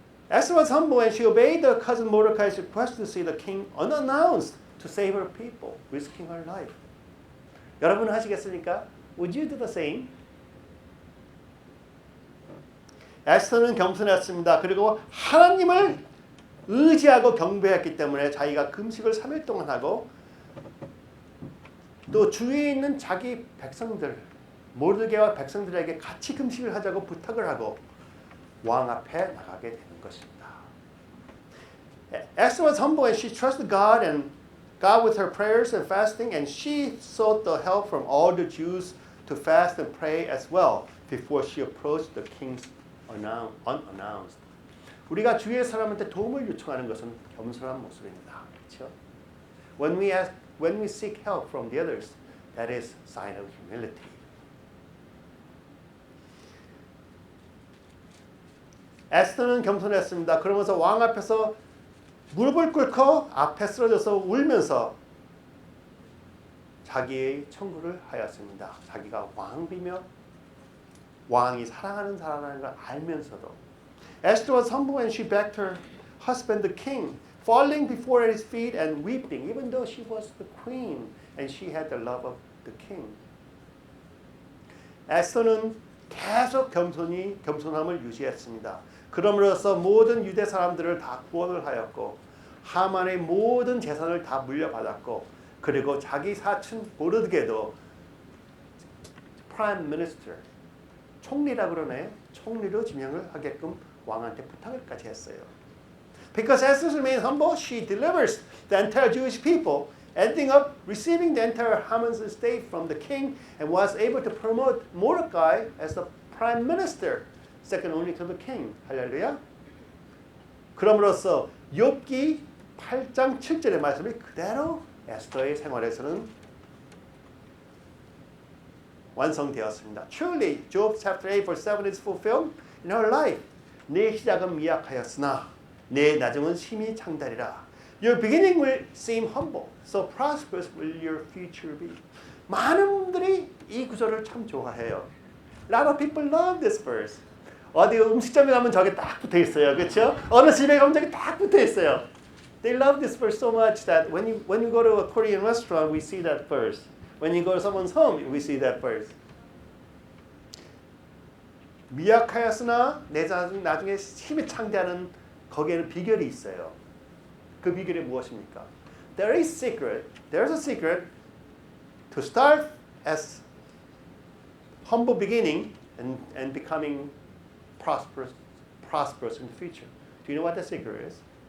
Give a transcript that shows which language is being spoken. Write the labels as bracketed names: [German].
[English] Esther was humble and she obeyed the cousin Mordecai's request to see the king unannounced to save her people, risking her life. [Korean] 여러분 하시겠습니까? [English] Would you do the same? [Korean] 에스더는 겸손했습니다. 그리고 하나님을 의지하고 경배했기 때문에 자기가 금식을 3일 동안 하고 또 주위에 있는 자기 백성들 모르드게와 백성들에게 같이 금식을 하자고 부탁을 하고 왕 앞에 나가게 되는 것입니다. [English] Esther was humble and she trusted God and God with her prayers and fasting, and she sought the help from all the Jews to fast and pray as well before she approached the king's unannounced. [Korean] 우리가 주위의 사람한테 도움을 요청하는 것은 겸손한 모습입니다. 그렇죠? [English] When we seek help from the others, that is sign of humility. [Korean] 에스더는 겸손했습니다. 그러면서 왕 앞에서 무릎을 꿇고 앞에 쓰러져서 울면서 자기의 청구를 하였습니다. 자기가 왕비며 왕이 사랑하는 사람이라는 걸 알면서도 [English] Esther was humble and she begged her husband the king, falling before his feet and weeping, even though she was the queen and she had the love of the king. [Korean] 에스더는 계속 겸손함을 유지했습니다. 그럼으로써 모든 유대 사람들을 다 구원을 하였고 하만의 모든 재산을 다 물려받았고 그리고 자기 사촌 모르드게도 프라임 미니스터 총리라 그러네요. 총리로 지명을 하게끔 왕한테 부탁을까지 했어요. [English] Because Esther remained humble, she delivers the entire Jewish people, ending up receiving the entire Haman's estate from the king and was able to promote Mordecai as the prime minister, second only to the king. [Korean] 할렐루야. 그럼으로써 욥기 8장 7절의 말씀이 그대로 에스더의 생활에서는 완성되었습니다. [English] Truly, Job chapter 8 verse 7 is fulfilled in her life. [Korean] 내 시작은 미약하였으나 내 나중은 심히 장달이라. [English] Your beginning will seem humble, so prosperous will your future be. [Korean] 많은 분들이 이 구절을 참 좋아해요. [English] A lot of people love this verse. [Korean] 어디 음식점에 가면 저게 딱 붙어 있어요, 그렇죠? 어느 집에 가면 저게 딱 붙어 있어요. [English] They love this verse so much that when you go to a Korean restaurant, we see that verse. When you go to someone's home, we see that verse. [Korean] 미약하였으나 내 나중에 힘이 창대하는 거기에는 비결이 있어요. 그 비결이 무엇입니까? [English] There's a secret to start as humble beginning and becoming prosperous in the future. Do you know what the secret is?